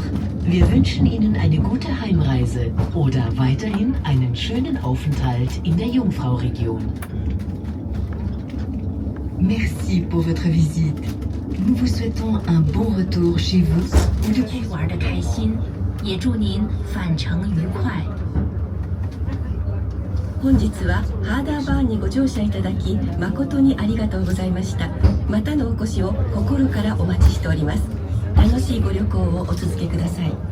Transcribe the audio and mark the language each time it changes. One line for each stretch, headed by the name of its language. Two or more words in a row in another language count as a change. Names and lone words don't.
German: Wir wünschen Ihnen eine gute Heimreise oder weiterhin einen schönen Aufenthalt in der Jungfrau-Region.
French: Merci pour votre visite. Nous vous souhaitons un bon retour chez vous.
Chinese: 祝福玩得开心，也祝您返程愉快。
Japanese: 本日はハーダーバーにご乗車いただき誠にありがとうございました。またのお越しを心からお待ちしております。楽しいご旅行をお続けください。